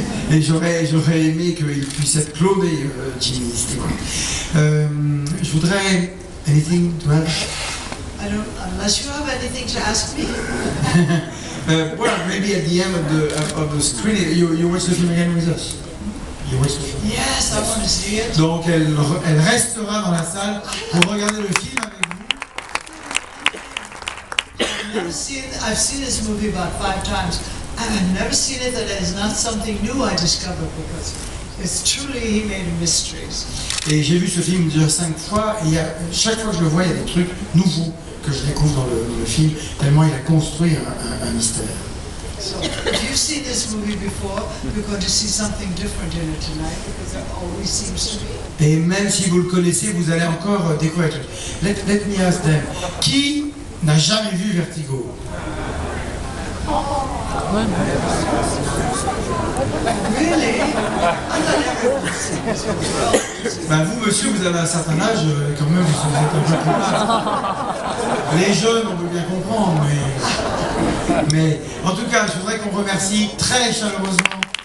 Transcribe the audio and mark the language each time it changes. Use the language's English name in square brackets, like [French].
[French] Et j'aurais aimé qu'il puisse être cloné, Jimmy Stewart. Je voudrais... [English] Anything to add? I don't, unless you have anything to ask me. Well, maybe at the end of the screening, you watch the film again with us. You watch the film. Yes, I want to see it. [French] Donc elle restera dans la salle pour regarder le film avec vous. [English] I've seen this movie about 5 times, and I've never seen it that is not something new I discovered, because it's truly, he made mysteries. [French] Et j'ai vu ce film déjà 5 fois, et chaque fois que je le vois, il y a des trucs nouveaux que je découvre dans le film, tellement il a construit un mystère. [English] So, if you've seen this movie before, you're going to see something different in it tonight, because it always seems to be. [French] Et même si vous le connaissez, vous allez encore découvrir un truc. [English] Let me ask them. [French] Qui n'a jamais vu Vertigo? [English] Really? I thought everyone had seen this movie. [French] Ben vous, monsieur, vous avez un certain âge, quand même, vous êtes un peu plus tard. Les jeunes, on veut bien comprendre, mais en tout cas, je voudrais qu'on remercie très chaleureusement.